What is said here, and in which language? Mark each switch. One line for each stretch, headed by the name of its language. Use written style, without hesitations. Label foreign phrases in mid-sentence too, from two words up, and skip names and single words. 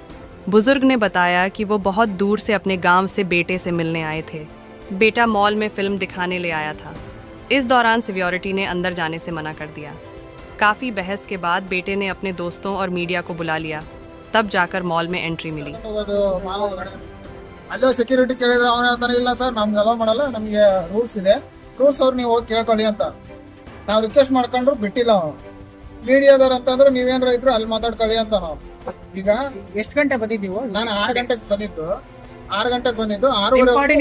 Hindi: बुजुर्ग ने बताया कि वो बहुत दूर से अपने गांव से बेटे से मिलने आए थे। बेटा मॉल में फिल्म दिखाने ले आया था। इस दौरान सिक्योरिटी ने अंदर जाने से मना कर दिया। काफ़ी बहस के बाद बेटे ने अपने दोस्तों और मीडिया को बुला लिया, तब जाकर मॉल में एंट्री मिली।
Kannada: ಅಲ್ಲೋ ಸೆಕ್ಯೂರಿಟಿ ಕೇಳಿದ್ರೆ ಅವನ ಹೇಳ್ತಾನೆ, ಇಲ್ಲ ಸರ್ ನಮ್ಗೆ ಅಲೋ ಮಾಡಲ್ಲ, ನಮಗೆ ರೂಲ್ಸ್ ಇದೆ, ರೂಲ್ಸ್ ಅವ್ರು ನೀವು ಹೋಗಿ ಕೇಳ್ಕೊಳ್ಳಿ ಅಂತ ನಾವು ರಿಕ್ವೆಸ್ಟ್ ಮಾಡ್ಕೊಂಡ್ರು ಬಿಟ್ಟಿಲ್ಲ. ಅವನು ಮೀಡಿಯಾದವ್ರು ಅಂತಂದ್ರೆ ನೀವೇನಾರ ಇದ್ರು ಅಲ್ಲಿ ಮಾತಾಡ್ಕೊಳ್ಳಿ ಅಂತ. ನಾವು ಈಗ ಎಷ್ಟು ಗಂಟೆ ಬಂದಿದ್ದೀವಿ? ನಾನು 6 ಗಂಟೆಗೆ ಬಂದಿದ್ದು, 6:30